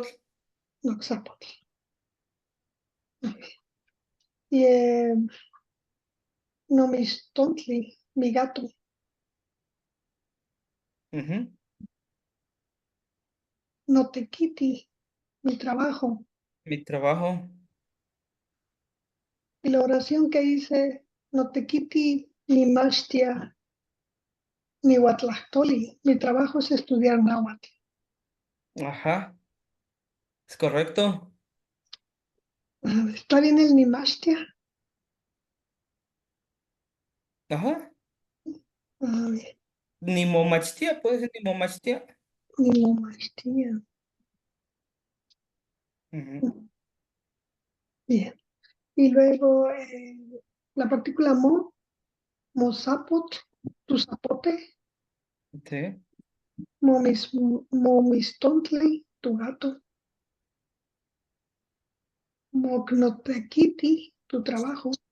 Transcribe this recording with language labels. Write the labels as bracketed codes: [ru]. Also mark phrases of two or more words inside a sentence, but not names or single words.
[es] noxapote. Y Nomistontli, mi gato. Ujú. Notekiti, mi trabajo. Mi trabajo. Y la oración que hice, [nah] Notekiti, ni mashtia, ni huatlactoli. [es] Mi trabajo es estudiar náhuatl. Ajá. ¿Es correcto? ¿Está bien el [nah] ni mashtia? [es] Ajá. Bien, [nah] Ni momachtia, [es] puede ser [nah] ni momachtia. ni mashtia. [es] Ujú. Bien. Y luego la partícula mo, mozapot, tu zapote, Sí. momistontli, tu gato, mocnotequiti, tu trabajo.